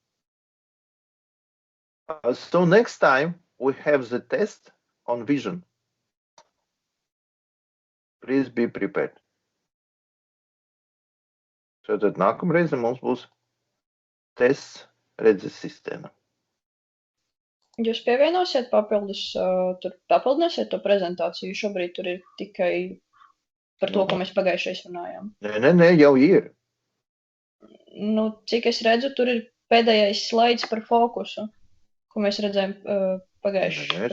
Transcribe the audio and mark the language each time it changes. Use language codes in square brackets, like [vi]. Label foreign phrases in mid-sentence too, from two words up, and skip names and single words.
[en] So next time we have the test on vision. Please be prepared. [lv] So tad nākamreiz mums būs tests redzes sistēma. Jūs pievienosiet tur papildināsiet to prezentāciju? Šobrīd tur ir tikai par to, ko mēs pagājušais runājām. Nē, jau ir. Nu, cik es redzu, tur ir pēdējais slaids par fokusu, ko mēs redzējām pagājušais.